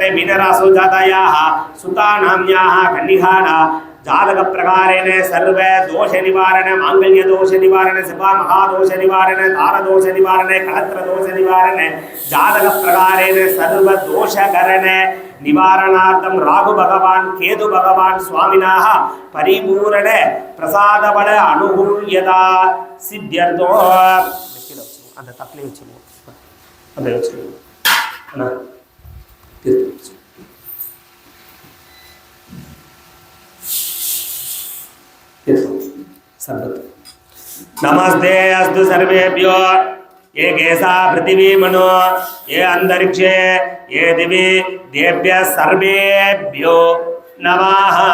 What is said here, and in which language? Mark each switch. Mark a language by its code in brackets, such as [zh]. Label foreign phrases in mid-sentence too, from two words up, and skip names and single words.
[sa] मीनराशौ जातायाः सुतानाम्याः कन्यकानां जातक प्रकारेण सर्व दोष निवारण मांगल्य दोष निवारण सभा महादोष निवारण तारदोष निवारण कलत्र दोष निवारण जातक प्रकारेण सर्व दोषकरण निवारणार्थं राहु भगवान केतु भगवान स्वामिनः परिपूर्ण प्रसाद बल अनुकूल्यता सिद्ध्यर्थो [ta] அந்த தக்லே வெச்சுங்க அந்த வெச்சுங்க அண்ணா [sa] नमस्ते अस्तु सर्वेभ्यो ये केसा पृथिवी मनो ये अंतरिक्षे ये दिवि देभ्य सर्वेभ्यो नमः